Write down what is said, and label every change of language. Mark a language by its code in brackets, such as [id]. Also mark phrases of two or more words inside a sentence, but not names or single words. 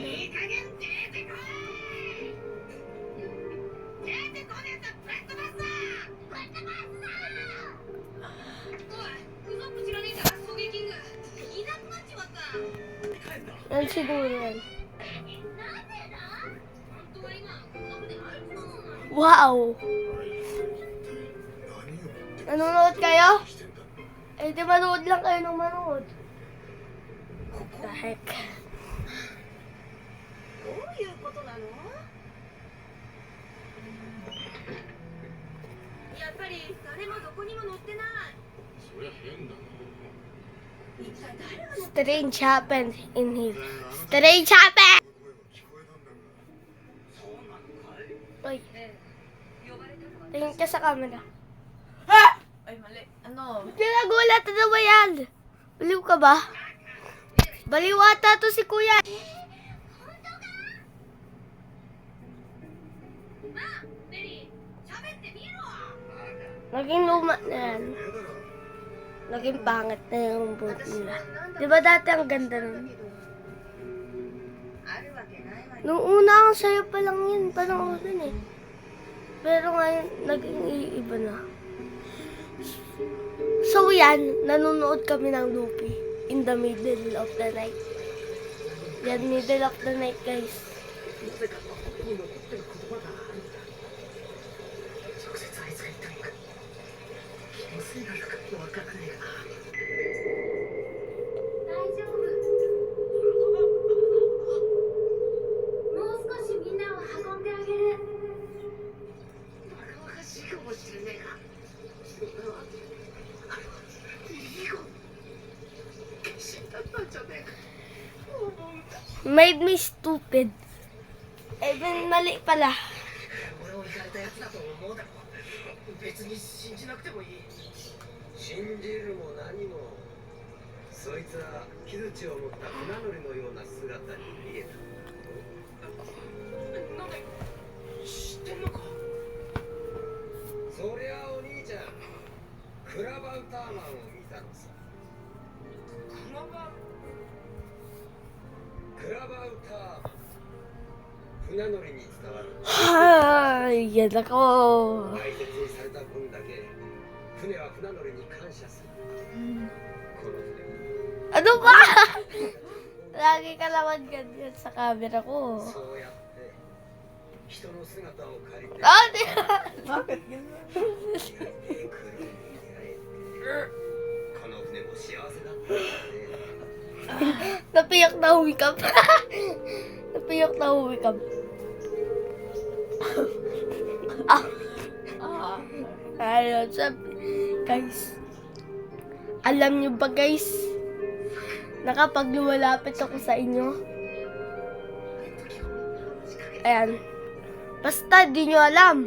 [ja] いい加減出てこい。出てこねえとぶっ飛ばすぞ。ぶっ飛ばすぞ。おい、ウソップ知らねえんだ。ソゲキングいなくなっちまった。 [tl] Yan siguro yan. [ja] なんでだ。本当は今この船あいつのもんなの。 Wow! 何を [tl] Nanonood kayo? [ja] してんだ [tl] Eh, di manood lang kayo ng manood. [en] The heck? [ja] どういうことなの。やっぱり誰もどこにも乗ってない。そりゃ変だな。一体誰が乗って。 [en] Strange happened in here. Strange happened! [ja] そうなのかい。 [tl] Uy, [ja] 呼ばれたのは。 [tl] tingin ka sa camera. Ay, mali. Ano? Nagulat na ba yan? Baliw ka ba? Baliw ata to si kuya. [ja] なあ、ベリー、喋ってみろ。 [tl] Naging luma na yan. Naging pangit na yung boat nila. Di ba dati ang ganda nun? [ja] あるわけないわよ。 [tl] Nung una ang sayo pa lang yun. Panoorin eh. Pero ngayon, naging iiba na. So yan, nanonood kami ng Luffy [en] in the middle of the night. [tl] Yan, [en] middle of the night [tl] guys. [ja] なぜかここに残ってる言葉があるんだ。直接あいつが言ったのか。気のせいなのかわからないが。大丈夫。もう少しみんなを運んであげる。バカバカしいかもしれねえが。あれはいい子。死んだったんじゃねえか。思うんだ。 [en] Made me stupid. [tl] Eh, mali pala. [ja] 俺を行かれたやつだと思うだろ。別に信じなくてもいい。信じるも何もそいつは木槌を持った船乗りのような姿に見えた。なんで知ってんのか。そりゃお兄ちゃんクラバウターマンを見たのさ。クラバウターマン船乗りに伝わる [tl] Ay, yan ako. [ja] 大切にされた分だけ船は船乗りに感謝する。この船 [tl] Ano ba? Lagi ka naman ganyan sa camera ko. [ja] そうやって人の姿を借りて [tl] Ah, di Bakit yun? [ja] 出会えてくるに出会えてこの船も幸せだったんだね。 [tl] Napiyak na humikap. Napiyak na humikap. Ah, Ah. ayun, sabi. Guys, alam nyo ba guys, na kapag lumalapit ako sa inyo, ayan, basta di nyo alam.